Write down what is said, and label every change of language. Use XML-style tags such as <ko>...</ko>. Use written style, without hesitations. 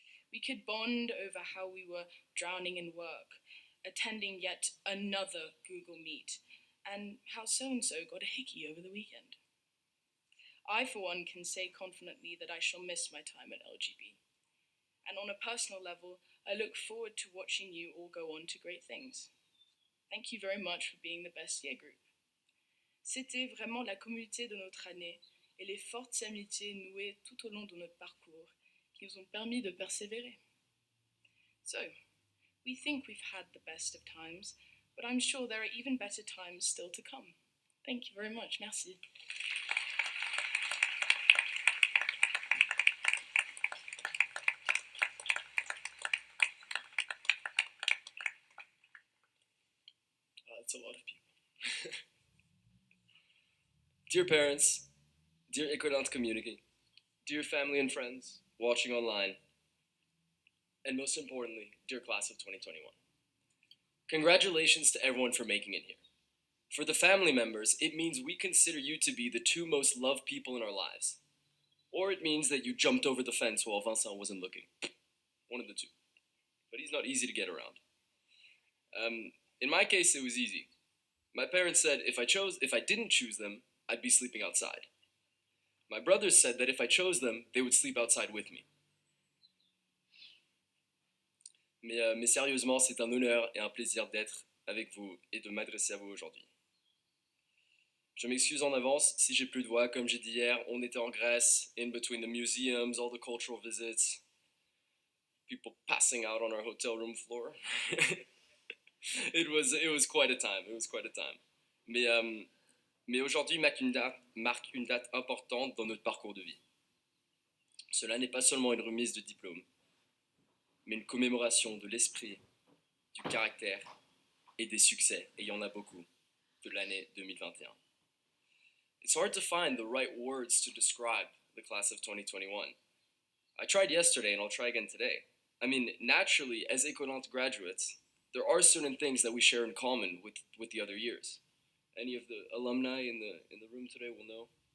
<en>We could bond over how we were drowning in work, attending yet another Google Meet, and how so-and-so got a hickey over the weekend. I, for one, can say confidently that I shall miss my time at LGB. And on a personal level, I look forward to watching you all go on to great things. Thank you very much for being the best year group.</en> <fr>C'était vraiment la communauté de notre année et les fortes amitiés nouées tout au long de notre parcours qui nous ont permis de persévérer.</fr> <en>So, we think we've had the best of times, but I'm sure there are even better times still to come. Thank you very much.</en> <fr>Merci.</fr> <en>That's a lot of people. Dear parents, dear Écolante community, dear family and friends watching online, and most importantly, dear class of 2021. Congratulations to everyone for making it here. For the family members, it means we consider you to be the two most loved people in our lives. Or it means that you jumped over the fence while Vincent wasn't looking. One of the two. But he's not easy to get around. In my case, it was easy. My parents said if I didn't choose them, I'd be sleeping outside. My brothers said that if I chose them, they would sleep outside with me.</en> <fr>Mais sérieusement, c'est un honneur et un plaisir d'être avec vous et de m'adresser à vous aujourd'hui. Je m'excuse en avance si j'ai plus de voix. Comme j'ai dit hier, on était en Grèce,</fr> <en>in between the museums, all the cultural visits, people passing out on our hotel room floor. It was quite a time. It was quite a time.</en> <fr>Mais aujourd'hui marque une date importante dans notre parcours de vie. Cela n'est pas seulement une remise de diplôme, mais une commémoration de l'esprit, du caractère et des succès, et il y en a beaucoup, de l'année 2021.</fr> <en>It's hard to find the right words to describe the class of 2021. I tried yesterday and I'll try again today. I mean, naturally, as Écolante graduates, there are certain things that we share in common with the other years. Any of the alumni in the room today will know.</en>